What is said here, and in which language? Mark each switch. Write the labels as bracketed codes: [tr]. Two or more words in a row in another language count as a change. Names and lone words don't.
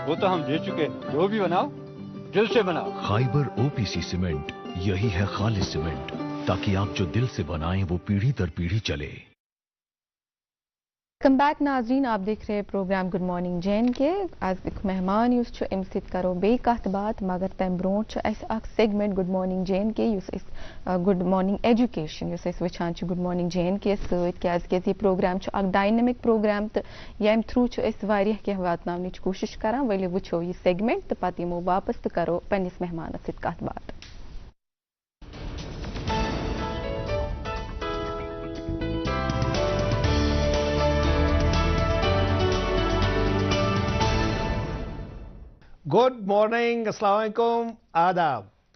[hi] वो तो हम दे चुके। जो भी बनाओ दिल से बनाओ। खैबर ओपीसी सीमेंट, यही है खालिस सीमेंट, ताकि आप जो दिल से बनाएं वो पीढ़ी दर पीढ़ी चले। [en] welcome back [hi] नाजरीन, आप देख रहे हैं प्रोग्राम गुड मॉर्निंग जैन के। [ks] आज एक मेहमान अम करो बे कत बात, मगर तम ब्रो सेगमेंट गुड मॉर्निंग जैन के गुड मॉर्निंग एजुकेशन वुचान गुड मॉर्निंग जैन के सत्या ये प्रोग्राम [en] dynamic program [ks] तो यम थ्रू क्या वातन कोशिश करान। वलो वो यह सेगमेंट तो पत यमो वापस तो करो पन्निस मेहमानस सत कत बात। [en] गुड मॉर्निंग, [ar] السلام عليكم, [en] आदाब।